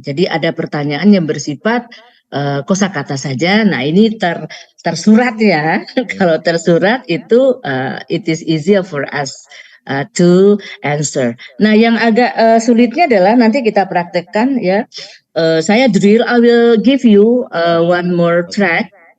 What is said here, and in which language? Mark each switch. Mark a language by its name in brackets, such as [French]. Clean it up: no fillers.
[Indonesian] Jadi ada pertanyaan yang bersifat kosakata saja. Nah, ini tersurat ya. Kalau tersurat itu [English] it is easier for us to answer. [Indonesian] Nah, yang agak sulitnya adalah nanti kita praktekkan ya. [English] Saya drill, I will give you one more track.